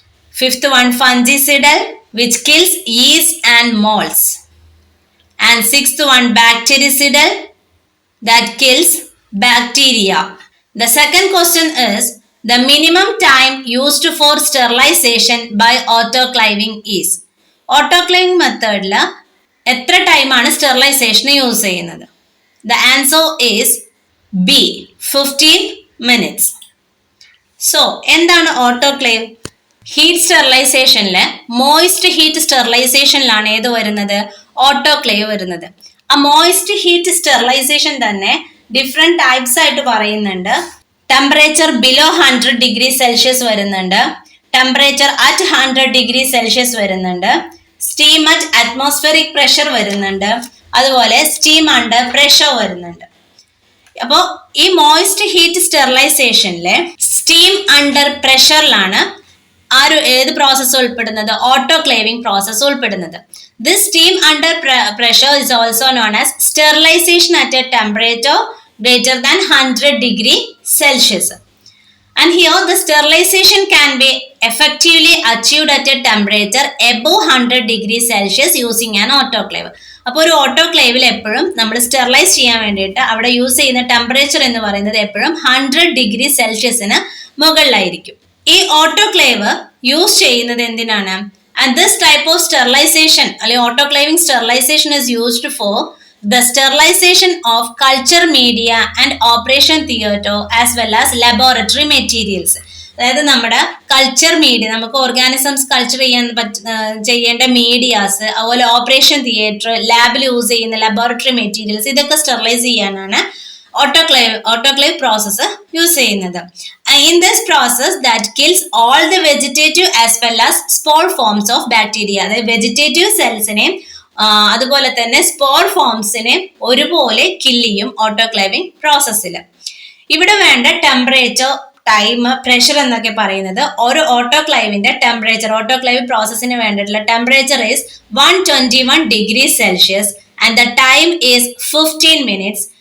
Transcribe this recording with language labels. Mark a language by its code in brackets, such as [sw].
[en] Fifth one, fungicidal, which kills yeast and molds. And sixth one, bactericidal, that kills bacteria. The second question is, the minimum time used for sterilization by autoclaving is. [ml] Autoclaving method la എത്ര ടൈമാണ് sterilisation use ചെയ്യുന്നത്? [en] The answer is B, 15 minutes. [ml] So എന്താണ് autoclave? Heat സ്റ്റെറിലൈസേഷനിലെ moist heat സ്റ്റെറിലൈസേഷനിലാണ് ഏത് വരുന്നത്? Autoclave വരുന്നത്. ആ moist heat sterilisation തന്നെ different types ആയിട്ട് പറയുന്നുണ്ട്. ടെമ്പറേച്ചർ ബിലോ 100 ഡിഗ്രി സെൽഷ്യസ് വരുന്നുണ്ട്, ടെമ്പറേച്ചർ അറ്റ് 100 ഡിഗ്രി സെൽഷ്യസ് വരുന്നുണ്ട്, സ്റ്റീം അറ്റ് അറ്റ്മോസ്ഫിയറിക് പ്രഷർ വരുന്നുണ്ട്, അതുപോലെ സ്റ്റീം അണ്ടർ പ്രഷർ വരുന്നുണ്ട്. അപ്പോൾ ഈ മോയിസ്റ്റ് ഹീറ്റ് സ്റ്റെറിലൈസേഷനിലെ സ്റ്റീം അണ്ടർ പ്രഷറിലാണ് ഏത് പ്രോസസ്സ് ഉൾപ്പെടുന്നത്? ഓട്ടോക്ലേവിംഗ് പ്രോസസ്സ് ഉൾപ്പെടുന്നത്. [en] This steam under pressure is also known as sterilization at a temperature greater than 100 degree Celsius. And here the sterilization can be effectively achieved at a temperature above 100 degree Celsius using an autoclave. [ml] അപ്പോൾ ഒരു ഓട്ടോക്ലേവിൽ എപ്പോഴും നമ്മൾ sterilise ചെയ്യാൻ വേണ്ടിയിട്ട് അവിടെ use ചെയ്യുന്ന temperature എന്ന് പറയുന്നത് എപ്പോഴും 100 ഡിഗ്രി സെൽഷ്യസിന് മുകളിലായിരിക്കും. ഈ ഓട്ടോക്ലേവ് യൂസ് ചെയ്യുന്നത് എന്തിനാണ്? [en] And this type of sterilization, autoclaving sterilization, is used for the sterilization of culture media and operation theatre as well as laboratory materials. [ml] അതായത് നമ്മുടെ കൾച്ചർ മീഡിയ, നമുക്ക് ഓർഗാനിസംസ് കൾച്ചർ ചെയ്യേണ്ട മീഡിയാസ്, അതുപോലെ operation theatre, ലാബിൽ use ചെയ്യുന്ന laboratory materials, ഇതൊക്കെ sterilise ചെയ്യാനാണ് autoclave process use ചെയ്യുന്നത്. [en] In this process that kills all the vegetative as well as spore forms of bacteria. [ml] അതായത് വെജിറ്റേറ്റീവ് സെൽസിനെയും അതുപോലെ തന്നെ സ്പോർ ഫോംസിനെയും ഒരുപോലെ കില്ല് ചെയ്യും ഓട്ടോക്ലേവിംഗ് പ്രോസസ്സിൽ. ഇവിടെ വേണ്ട ടെമ്പറേച്ചർ, ടൈം, പ്രഷർ എന്നൊക്കെ പറയുന്നത് ഒരു ഓട്ടോക്ലേവിന്റെ ടെമ്പറേച്ചർ, ഓട്ടോക്ലേവ് പ്രോസസ്സിന് വേണ്ടിയിട്ടുള്ള temperature [en] Is 121 degree Celsius and the time is 15 minutes.